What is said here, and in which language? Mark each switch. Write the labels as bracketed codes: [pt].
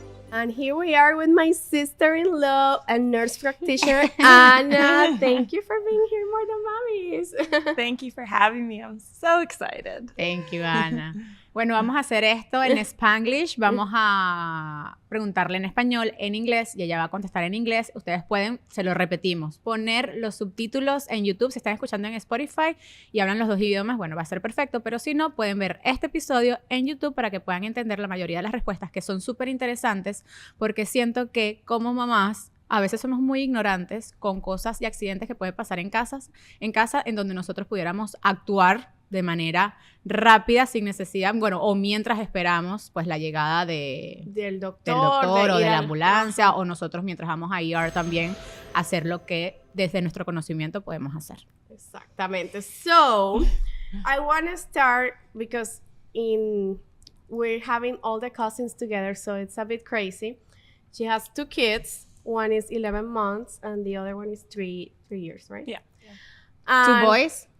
[en] And here we are with my sister-in-law and nurse practitioner, Anna. Thank you for being here, More Than Mamis. Thank you for having me. I'm so excited. Thank you, Ana. [es] Bueno, vamos a hacer esto en Spanglish. Vamos a preguntarle en español, en inglés, y ella va a contestar en inglés. Ustedes pueden, se lo repetimos, poner los subtítulos en YouTube. Si están escuchando en Spotify y hablan los dos idiomas, bueno, va a ser perfecto. Pero si no, pueden ver este episodio en YouTube para que puedan entender la mayoría de las respuestas, que son súper interesantes, porque siento que como mamás, a veces somos muy ignorantes con cosas y accidentes que pueden pasar en casa, en donde nosotros pudiéramos actuar de manera rápida, sin necesidad, bueno, o mientras esperamos, pues, la llegada del doctor, del doctor o de la ambulancia, o nosotros mientras vamos a ER también, hacer lo que desde nuestro conocimiento podemos hacer. Exactamente. [en] So, I want to start because we're having all the cousins together, so it's a bit crazy. She has 2 kids. One is 11 months and the other one is 3 years, right? Yeah. 2 boys?